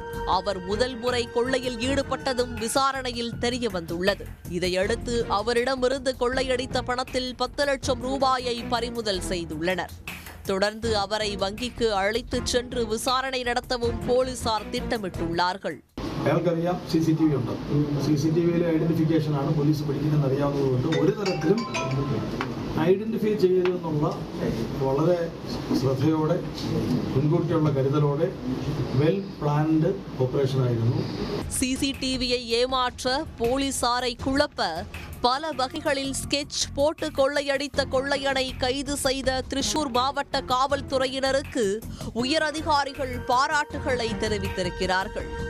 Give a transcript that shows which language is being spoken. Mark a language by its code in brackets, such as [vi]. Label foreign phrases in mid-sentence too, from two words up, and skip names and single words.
[ta] அவர் முதல் முறை கொள்ளையில் ஈடுபட்டதும் விசாரணையில் தெரிய வந்துள்ளது. இதையடுத்து அவரிடமிருந்து கொள்ளையடித்த பணத்தில் 10 லட்சம் ரூபாயை பறிமுதல் செய்துள்ளனர். தொடர்ந்து அவரை வங்கிக்கு அழைத்துச் சென்று விசாரணை நடத்தவும் போலீசார் திட்டமிட்டுள்ளார்கள். [ml] അയാൾക്കറിയാം CCTV ഉണ്ട്. CCTVയിലെ ഐഡന്റിഫിക്കേഷനാണ് പോലീസ് പഠിക്കുന്നതെന്ന് അറിയാവുന്നതുകൊണ്ട് ഒരു തരത്തിലും ഐഡന്റിഫൈ ചെയ്തെന്നുള്ള വളരെ ശ്രദ്ധയോടെ മുൻകൂട്ടിയുള്ള കരുതലോടെ [en] well planned operation [ml] ആയിരുന്നു. [ta] CCTVயை ஏமாற்ற போலீசாரை குழப்ப பல வகைகளில் ஸ்கெட்ச் போட்டு கொள்ளையடித்த கொள்ளையனை கைது செய்த திரிசூர் மாவட்ட காவல்துறையினருக்கு உயரதிகாரிகள் பாராட்டுகளை தெரிவித்திருக்கிறார்கள்.